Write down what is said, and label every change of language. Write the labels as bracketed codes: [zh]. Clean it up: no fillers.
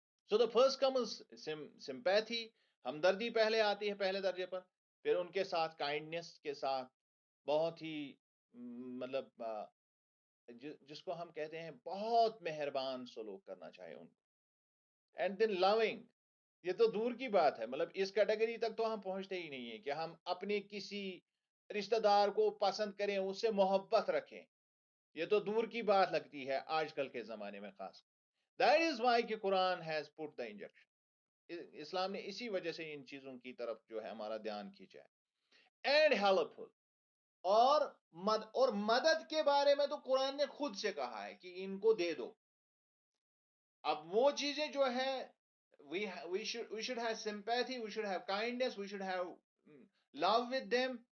[en] so the first comes sympathy, [ur] ہمدردی پہلے آتی ہے پہلے درجے پر، پھر ان کے ساتھ کائنڈنس کے ساتھ بہت ہی مطلب جس کو ہم کہتے ہیں بہت مہربان سلوک کرنا چاہے ان کو. [en] and then long, [ur] یہ تو دور کی بات ہے، مطلب اس کیٹیگری تک تو ہم پہنچتے ہی نہیں ہیں کہ ہم اپنے کسی رشتہ دار کو پسند کریں، اس سے محبت رکھیں. یہ تو دور کی بات لگتی ہے آج کل کے زمانے میں خاص. [en] That is why [ur] کہ [en] Quran has put the injection. [ur] اسلام نے اسی وجہ سے ان چیزوں کی طرف جو ہے ہمارا دھیان کھینچا ہے. [en] and helpful, [ur] اور مدد کے بارے میں تو قرآن نے خود سے کہا ہے کہ ان کو دے دو. اب وہ چیزیں جو ہے [en] we should have sympathy, we should have kindness, we should have love with them.